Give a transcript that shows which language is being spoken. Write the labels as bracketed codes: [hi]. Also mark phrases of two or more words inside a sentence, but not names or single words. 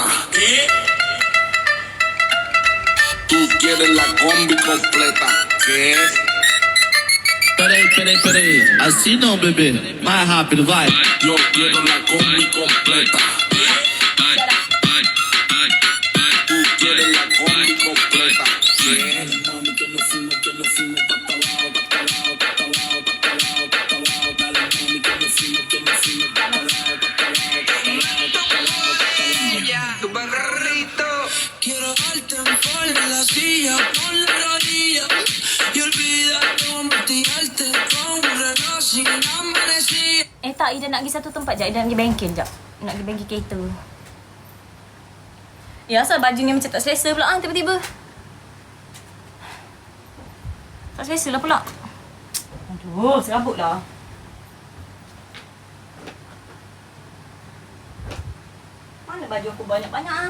[es] ¿Qué? Tú quieres la combi completa. ¿Qué? [pt] Peraí. Assim não, bebê. Mais rápido, vai. [es] Yo quiero la combi completa. Tú quieres la combi completa. ¿Qué? Quiero darte en forma en la silla, pon la rodilla y olvídate, vamos a tirarte con un reloj sin amanecer. [ms] Tak, Ida nak pergi satu tempat je. Ida nak pergi bengkel jap. Nak pergi bengkel kereta. Ya, asal baju ni macam tak selesa pula tiba-tiba. Tak selesa lah pula. Aduh, serabut lah. Mana baju aku banyak-banyak ah?